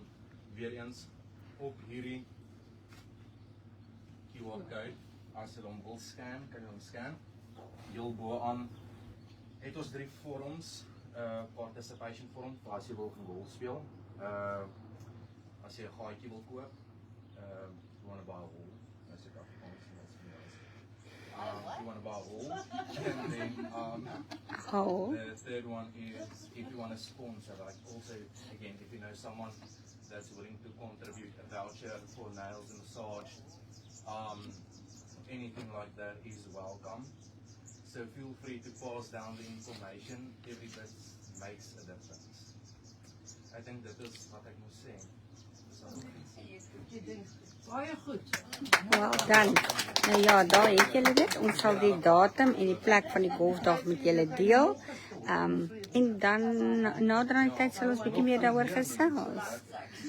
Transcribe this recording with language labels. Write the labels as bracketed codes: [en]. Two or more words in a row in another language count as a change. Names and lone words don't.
[af] Weereens op hierdie [en] QR code. [af] As jy hom wil scan, kan jy hom scan. Heel bo aan het ons 3 vorms, participation vorm, vir as jy wil gaan golf speel. As jy 'n gaatjie wil koop, [en] you want to buy a hole. [af] As jy Afrikaans [en] you want to buy a hole. And then the third one is if you want to sponsor, like also again if you know someone that's willing to contribute a voucher for nails and massage, anything like that is welcome. So feel free to pass down the information. Every bit makes a difference. I think that is [af] wat ek moet sê. Baie goed. [en] Well done. [af] Nou ja, daar het julle dit. Ons sal die datum en die plek van die golfdag met julle deel. En dan nader aan die tyd sal ons bietjie meer daaroor gesels.